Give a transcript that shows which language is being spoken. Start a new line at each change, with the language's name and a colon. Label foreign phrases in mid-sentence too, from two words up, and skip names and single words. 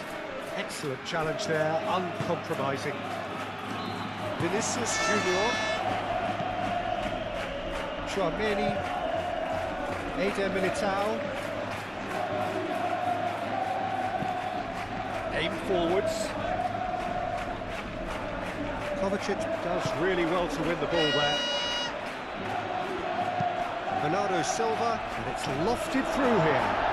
English: Excellent challenge there, uncompromising. Vinicius Junior. Tchouaméni. Eder Militao. Aim forwards. Kovacic does really well to win the ball there. Bernardo Silva, and it's lofted through here.